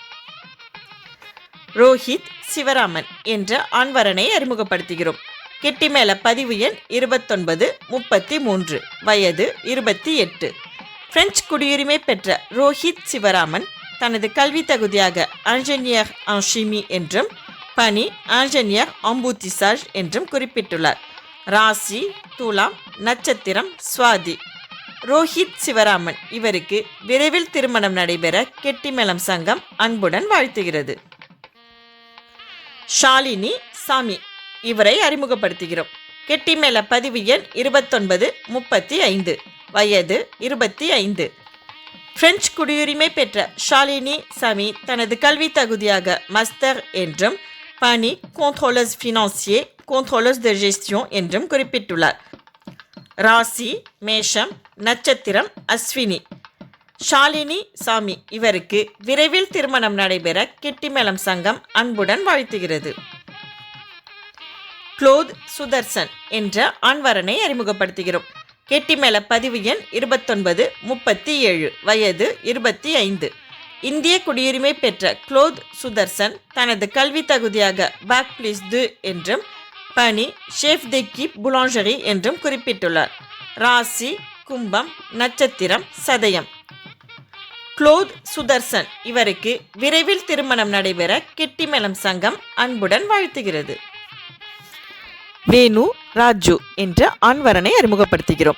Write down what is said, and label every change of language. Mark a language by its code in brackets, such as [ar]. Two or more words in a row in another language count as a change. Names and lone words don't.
[ta] ரோஹித் சிவராமன் என்ற ஆண்வரனை அறிமுகப்படுத்துகிறோம். கெட்டிமேள பதிவு எண் 2933, வயது 28. பிரெஞ்சு குடியுரிமை பெற்ற ரோஹித் சிவராமன் தனது கல்வி தகுதியாக இன்ஜினியர் [fr] en chimie [ta] என்றும் பணி இன்ஜினியர் embouteillage என்றும் குறிப்பிட்டுள்ளார். ராசி துலாம், நட்சத்திரம் சுவாதி. ரோஹித் சிவராமன் இவருக்கு விரைவில் திருமணம் நடைபெற கெட்டிமேளம் சங்கம் அன்புடன் வாழ்த்துகிறது. ஷாலினி சாமி இவரை அறிமுகப்படுத்துகிறோம். கெட்டிமேள பதிவு எண் 2935, வயது 25. பிரெஞ்சு குடியுரிமை பெற்ற ஷாலினி சாமி தனது கல்வி தகுதியாக மஸ்டர் என்றும் பணி [fr] contrôleuse financier, contrôleuse de gestion [ta] என்றும் குறிப்பிட்டுள்ளார். ராசி மேஷம், நட்சத்திரம் அஸ்வினி. ஷாலினி சாமி இவருக்கு விரைவில் திருமணம் நடைபெற கெட்டிமேளம் சங்கம் அன்புடன் வாழ்த்துகிறது. க்ளோத் சுதர்சன் என்ற ஆண்வரனை அறிமுகப்படுத்துகிறோம். கெட்டிமேள பதிவு எண் 2937, வயது 25. இந்திய குடியுரிமை பெற்ற க்ளோத் சுதர்சன் தனது கல்வி தகுதியாக பாக் பிளிஸ் 2 என்றும் பணி [fr] chef d'équipe boulangerie [ta] என்றும் குறிப்பிட்டுள்ளார். ராசி கும்பம், நட்சத்திரம் சதயம். க்ளோத் சுதர்சன் இவருக்கு விரைவில் திருமணம் நடைபெற கெட்டிமேளம் சங்கம் அன்புடன் வாழ்த்துகிறது. வேணு ராஜு என்ற ஆண்வரனை அறிமுகப்படுத்துகிறோம்.